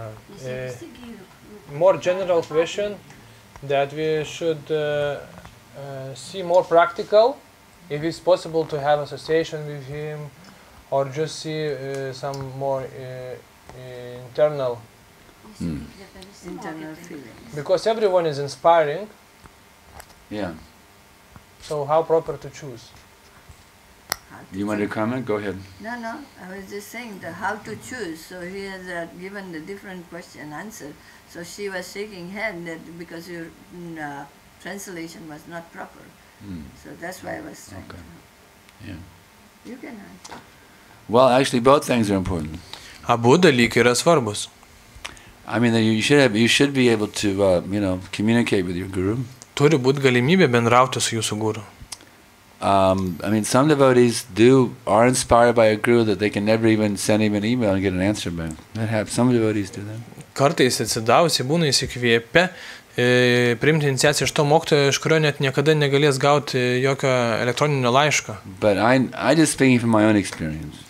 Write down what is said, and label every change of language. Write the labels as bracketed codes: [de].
[lt] Nes jie visi gyvi. [en] More general question that we should see more practical, if it's possible to have association with him, or just see some more internal. Internal feelings. Because everyone is inspiring, Yeah. so how proper to choose? You want to comment? Go ahead. No, I was just saying how to choose. So he has given the different question answer. So she was shaking head that because your translation was not proper. So that's why I was trying Okay. to. Yeah. You can answer. Well, actually, both things are important. [lt] Abu dalykai yra svarbus. [en] I mean, you should be able to, communicate with your guru. [lt] Turi būti galimybė bendrauti su jūsų guru. [en] I mean, some devotees are inspired by a guru that they can never even send him an email and get an answer back. Some devotees do that. [lt] Kartais atsidavusi būna įsikvėpę priimti iniciaciją iš to mokytojo, iš kurio net niekada negalės gauti jokio elektroninio laiško. [en] But I just speaking from my own experience.